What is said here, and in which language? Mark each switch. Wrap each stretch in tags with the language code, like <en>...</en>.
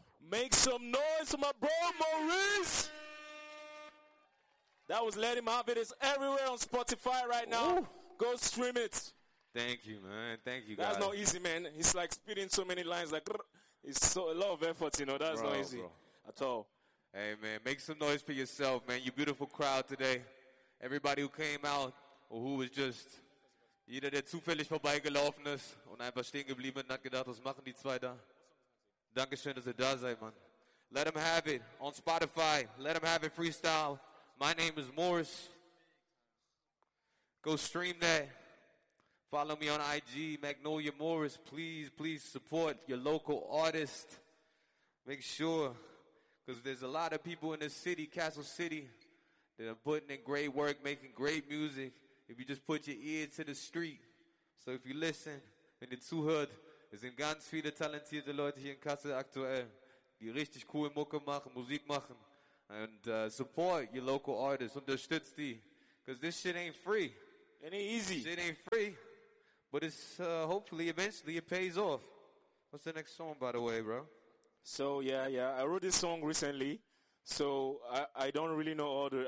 <en>Make some noise for my bro, Maurice! That was Let Him Have It. It's everywhere on Spotify right now. Ooh. Go stream it. Thank you, man. Thank you, that's That's not easy, man. He's like spitting so many lines, like... It's so a lot of effort, you know. That's not easy at all. Hey, man, make some noise for yourself, man. You beautiful crowd today. Everybody who came out or who was just either</en> <de>der zufällig vorbeigelaufen ist und einfach stehen geblieben und hat gedacht, was machen die zwei da? Dankeschön, dass ihr da seid, man.</de> <en>Let them have it on Spotify. Let them have it freestyle. My name is Morris. Go stream that. Follow me on IG, Magnolia Morris. Please, please support your local artist. Make sure, because there's a lot of people in this city, Castle City, that are putting in great work, making great music. If you just put your ear to the street. So if you listen,</en> <de>wenn ihr zuhört, es sind ganz viele talentierte Leute hier in Kassel aktuell, die richtig coole Mucke machen, Musik machen.</de> <en>And support your local artist.</en> <de>Unterstütz die,</de> <en>because this shit ain't free. It ain't easy. Shit ain't free. But it's hopefully, eventually, it pays off. What's the next song, by the way, bro? So, yeah. I wrote this song recently. So, I don't really know all the...</en>